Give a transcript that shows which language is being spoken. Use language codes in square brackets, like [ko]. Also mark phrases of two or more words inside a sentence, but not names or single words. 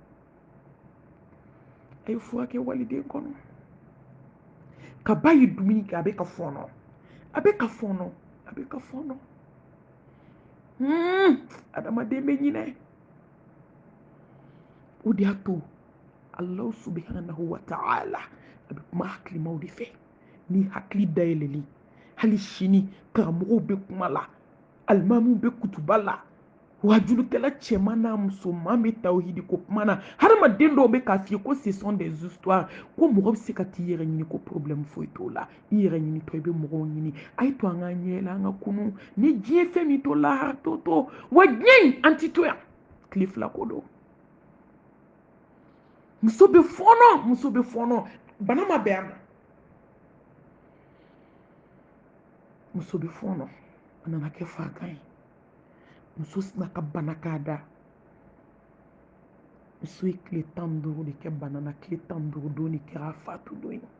[bm] a ye fura kɛ waliden kɔnɔ ka ba ye dumuni kɛ a bɛ ka fɔɔnɔ a bɛ ka fɔɔnɔ a bɛ ka fɔɔnɔ adamaden bɛ ɲinɛ o de y'a to [ar] الله سبحانه وتعالى [bm] a bɛ kuma hakilimaw de fɛ ni hakili dayɛlɛli hali sini karamɔgɔw bɛ kuma la alimamuw bɛ kutuba la wajulikɛla cɛman n'a musoman bɛ tawhidi ko kuma na hadamaden dɔw bɛ k'a f'i ye ko [fr] ce sont des histoires [bm] ko mɔgɔ bɛ se ka t'i yɛrɛ ɲini ko problème foyi t'o la i yɛrɛ ɲinitɔ i bɛ mɔgɔw ɲini a ye to an ka ɲɛ la an ka kunu ni diɲɛ fɛn min to lahara t'o to wa diɲɛ in an ti to yan tile fila ko don muso bɛ fɔɔnɔ bana ma bɛn a ma muso bɛ fɔɔnɔ a nana kɛ fakan ye muso sina ka bana k'a da muso ye tile 15 de kɛ bana na tile 15 don de kɛra a fatu don ye